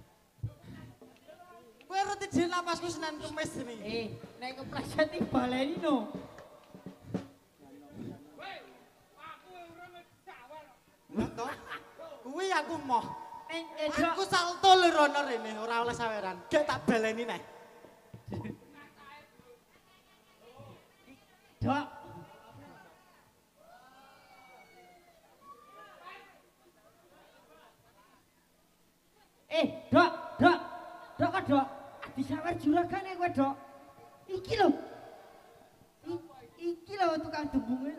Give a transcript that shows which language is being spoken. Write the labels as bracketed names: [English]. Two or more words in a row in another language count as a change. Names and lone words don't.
[Javanese] Kowe roti jil napasku Senin Kamis ini. Nek kepleset iki baleni no. kuwi aku moh. Ning Aku salto lho rono rene ora oleh saweran. Gek tak baleni neh. Dok. Dok, dok. Dok kok dok. Disawer juragane kowe, Dok. Iki lho. Iki lho tukang dembunge lho.